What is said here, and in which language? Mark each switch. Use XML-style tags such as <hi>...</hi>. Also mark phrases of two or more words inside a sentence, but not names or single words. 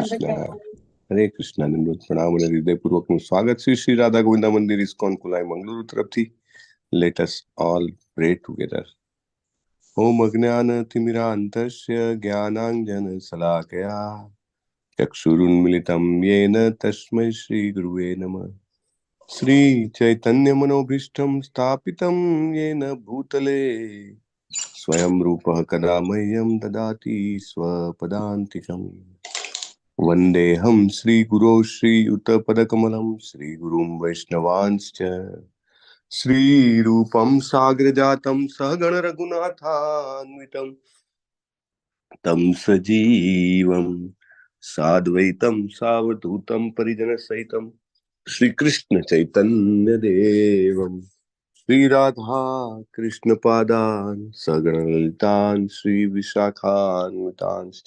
<gu>કૃષ્ણ. હરે કૃષ્ણ. ધન્યવાદ પ્રણામ અને હૃદયપૂર્વકનું સ્વાગત શ્રી શ્રી રાધા ગોવિંદ મંદિર ઇસ્કોન કુલાઈ મંગલુરુ તરફથી.</gu> <en>Let us all pray together.</en> <sa>ઓમ અજ્ઞાનતિમિરાન્તસ્ય જ્ઞાનાંજન શલાકયા ચક્ષુરુન્મિલિतं येन तस्मै श्री गुरुवे नमः. श्री चैतन्य मनोभीष्टं स्थापितं येन भूतले स्वयं रूपः कदा मह्यं ददाति स्वपदान्तिकम्. वन्देऽहं श्रीगुरो श्रीयुतपदकमलं श्रीगुरुं वैष्णवांश्च श्रीरूपं साग्रजातं सहगण रघुनाथान्वितं तं सजीवम् साद्वैतं सावधूतं परिजन सहितं श्री कृष्ण चैतन्य देवं श्री राधा कृष्ण पादान् सगण ललितान् श्री विशाखान्वितांश्च.</sa>